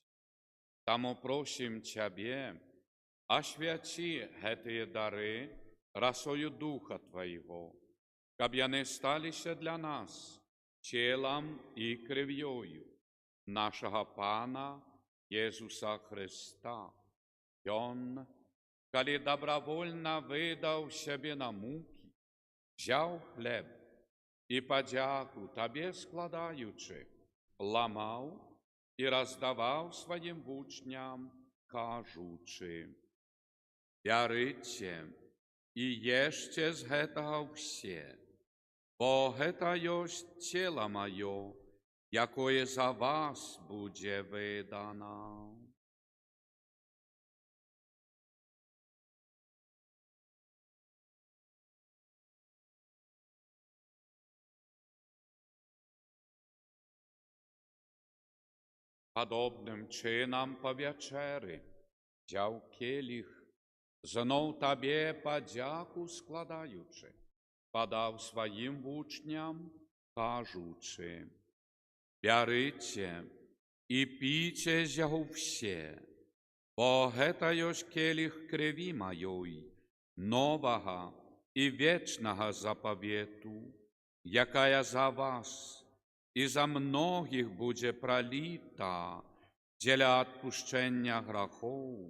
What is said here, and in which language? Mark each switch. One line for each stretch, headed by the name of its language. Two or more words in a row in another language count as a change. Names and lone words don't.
Belarusian: Тому просим Тебе, освяти гэтые дары росою Духа Твоего, каб яны сталися для нас телом
Ukrainian: і кров'ю нашого Пана Єсуса Христа. Ён, коли добровольно видав себе на муки, взяв хлеб і подяку Табе складаючи, ламав і роздавав своїм учням, кажучи:
Belarusian: «Бярыце і ешце з гэтага ўсе, бо гэта ёсць цела маё, якое за вас будзе выдано».
Ukrainian: Подобним чином по вечері взяв келих, знов Табе подяку складаючи, подав своїм учням, кажучи:
Belarusian: «Бярыце і пійце з яго все, бо гэта ёсць келих крыві маёй, новага і вечнага запавету, якая за вас і за многіх будзе проліта дзеля адпушчэння грахоў.